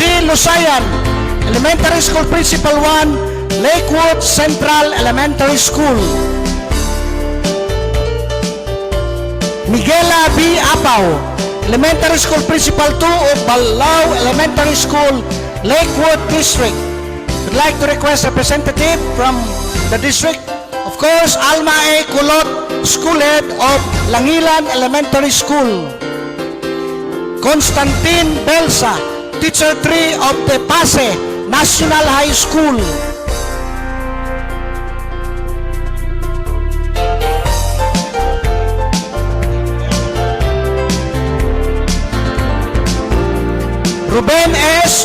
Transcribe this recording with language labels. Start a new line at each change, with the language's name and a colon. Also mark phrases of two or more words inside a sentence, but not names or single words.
English: Lusayan, Elementary School Principal 1, Lakewood Central Elementary School. Miguela B. Apaw, Elementary School Principal 2 of Balao Elementary School, Lakewood District. I'd like to request a representative from the district. Of course, Alma A. Kulot, School Head of Langilan Elementary School. Constantine Belsa, Teacher 3 of Tepase National High School. Ruben S.